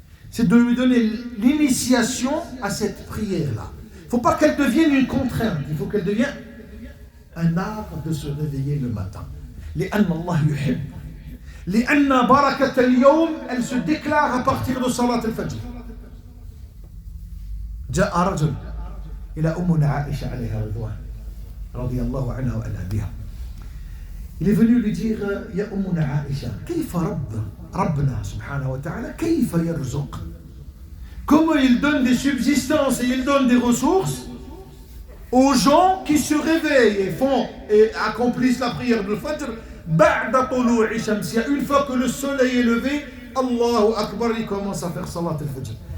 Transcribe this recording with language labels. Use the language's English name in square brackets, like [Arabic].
[French] C'est de lui donner l'initiation à cette prière-là. Il ne faut pas qu'elle devienne une contrainte, il faut qu'elle devienne un art de se réveiller le matin. [Arabic] لأن الله يحب. لأن بركة اليوم, [French] elle se déclare à partir de salat al-fajr. [Arabic] جاء رجل إلى أمنا عائشة عليها رضوان رضي الله عنها وعن أبيها. [French] Il est venu lui dire [Arabic] يا أمنا عائشة كيف ربنا سبحانه وتعالى كيف يرزق. [French] Comment il donne des subsistances et il donne des ressources aux gens qui se réveillent et font et accomplissent la prière de Fajr [Arabic] بعد طلوع الشمس. [French] Une fois que le soleil est levé, Allahu Akbar, il commence à faire salat al-Fajr.